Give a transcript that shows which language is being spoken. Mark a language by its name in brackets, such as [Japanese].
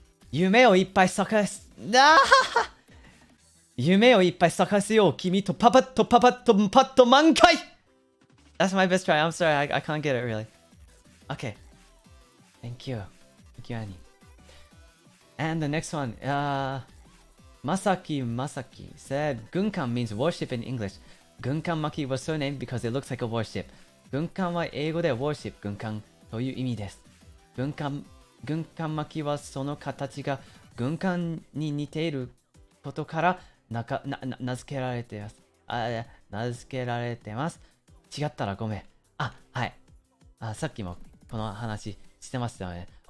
[Japanese] 夢をいっぱい咲かせ、夢をいっぱい咲かせよう、君とパパッと満開。 [English] That's my best try. I'm sorry, I can't get it really. Okay. Thank you, Annie. And the next one, Masaki said, Gunkan means worship in English. Gunkan Maki was so named because it looks like a warship. [Japanese] Gunkan は英語で worship 軍艦という意味です。軍艦巻きはその形が軍艦に似ていることから名付けられています。名付けられてます。違ったらごめん。はい。さっきもこの話してましたよね。